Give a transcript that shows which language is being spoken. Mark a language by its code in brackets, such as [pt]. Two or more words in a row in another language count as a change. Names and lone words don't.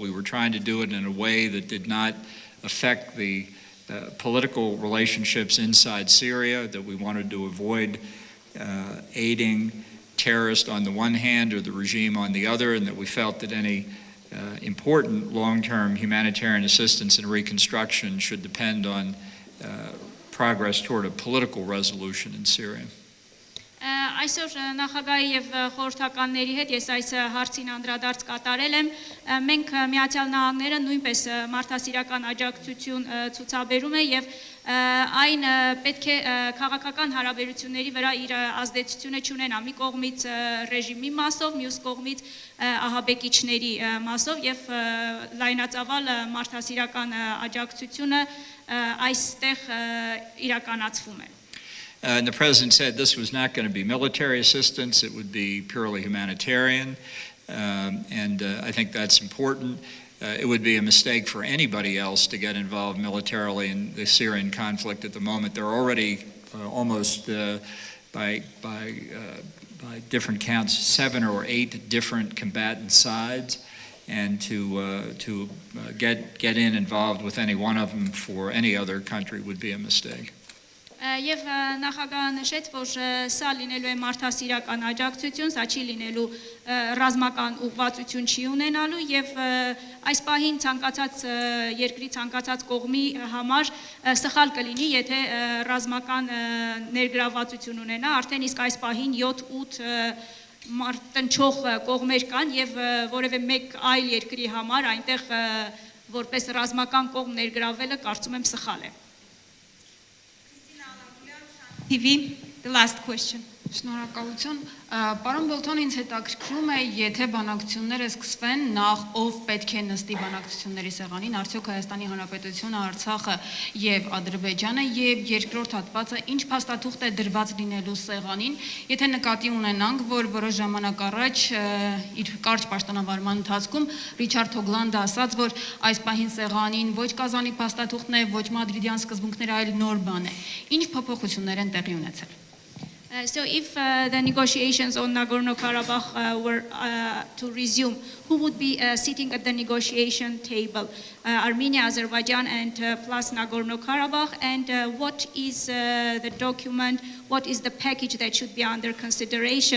[en] we were trying to do it in a way that did not affect the political relationships inside Syria, that we wanted to avoid aiding terrorists on the one hand or the regime on the other, and that we felt that any important long-term humanitarian assistance and reconstruction should depend on progress toward a political resolution in Syria. [hy] Այսօր նախագահի եւ խորհրդականների հետ ես այս հարցին անդրադարձ կատարել եմ։ Մենք Միացյալ Նահանգները նույնպես մարդասիրական աջակցություն ցուցաբերում է եւ այն պետք է քաղաքական հարաբերությունների վրա իր ազդեցությունը չունենա մի կողմից ռեժիմի մասով, մյուս կողմից ահաբեկիչների մասով եւ լայնածավալ մարդասիրական աջակցությունը այստեղ իրականացվում է։ [en] And the president said this was not going to be military assistance, it would be purely humanitarian, and I think that's important. It would be a mistake for anybody else to get involved militarily in the Syrian conflict at the moment. They're already almost, by different counts, 7 or 8 different combatant sides, and to get involved with any one of them for any other country would be a mistake. [hy] Եվ նախագահը նշեց, որ սա լինելու է մարդասիրական աջակցություն, սա չի լինելու ռազմական ուղղվածություն չի ունենալու եւ այս պահին ցանկացած երկրի ցանկացած կողմի համար սխալ կլինի, եթե ռազմական ներգրավվածություն ունենա, արդեն իսկ այս պահին 7-8 մարտնչող կողմեր կան եւ որևէ մեկ այլ երկրի համար այնտեղ որպես ռազմական կողմ ներգրավելը կարծում եմ սխալ է։ [en] TV, the last question. [hy] Շնորհակալություն, պարոն Բոլթոն, ինձ հետաքրքրում է, եթե բանակցությունները սկսվեն, նախ ով պետք է նստի բանակցությունների սեղանին, արդյոք Հայաստանի Հանրապետությունը, Արցախը եւ Ադրբեջանը եւ երկրորդ հատվածը ինչ փաստաթուղթ է դրված լինելու սեղանին, եթե նկատի ունենանք, որ որոշ ժամանակ առաջ իր կարճ պաշտոնավարման ընթացքում Ռիչարդ Հոգլանդը ասաց, որ այս պահին սեղանին ոչ Կազանի փաստաթուղթն է, ոչ մադրիդյան սկզբունքները, այլ նոր բան է։ Ինչ փոփոխություններ են տեղի ունեցել։ [en] So if the negotiations on Nagorno-Karabakh were to resume, who would be sitting at the negotiation table? Armenia, Azerbaijan, and plus Nagorno-Karabakh. And what is the document, what is the package that should be under consideration?